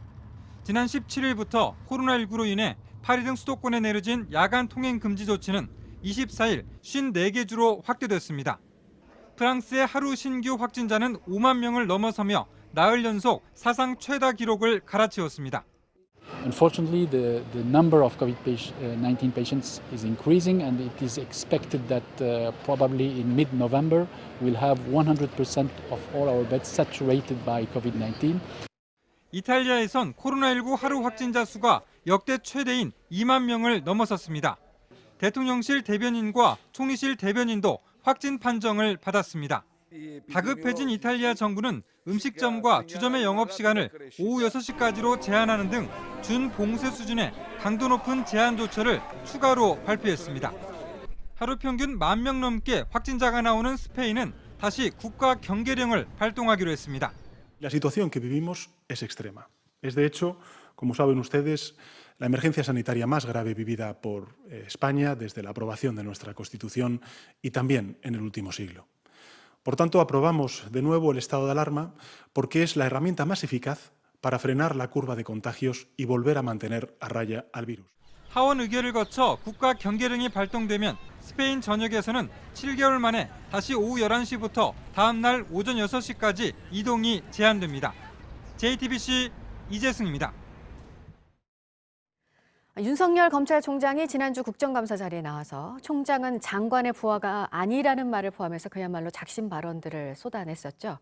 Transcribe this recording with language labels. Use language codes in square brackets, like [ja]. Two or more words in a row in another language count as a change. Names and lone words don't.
[ko] 지난 17일부터 코로나19로 인해 파리 등 수도권에 내려진 야간 통행 금지 조치는 24일 54개 주로 확대됐습니다. 프랑스의 하루 신규 확진자는 5만 명을 넘어서며 나흘 연속 사상 최다 기록을 갈아치웠습니다. [en] Unfortunately, the number of COVID-19 patients is increasing, and it is expected that probably in mid-November we'll have 100% of all our beds saturated by COVID-19. [ko] 이탈리아에선 코로나19 하루 확진자 수가 역대 최대인 2만 명을 넘어섰습니다. 대통령실 대변인과 총리실 대변인도 확진 판정을 받았습니다. 다급해진 이탈리아 정부는 음식점과 주점의 영업시간을 오후 6시까지로 제한하는 등 준봉쇄 수준의 강도 높은 제한 조처를 추가로 발표했습니다. 하루 평균 1만 명 넘게 확진자가 나오는 스페인은 다시 국가 경계령을 발동하기로 했습니다. [es] La situación que vivimos es extrema. Es de hecho, como saben ustedes, la emergencia sanitaria más grave vivida por España desde la aprobación de nuestra Constitución y también en el último siglo. Por tanto, aprobamos de nuevo el estado de alarma porque es la herramienta más eficaz para frenar la curva de contagios y volver a mantener a raya al virus. [ko] 하원 의결을 거쳐 국가 경계령이 발동되면 스페인 전역에서는 7개월 만에 다시 오후 11시부터 다음 날 오전 6시까지 이동이 제한됩니다. JTBC 이재승입니다. 윤석열 검찰총장이 지난주 국정감사 자리에 나와서 총장은 장관의 부하가 아니라는 말을 포함해서 그야말로 작심 발언들을 쏟아냈었죠.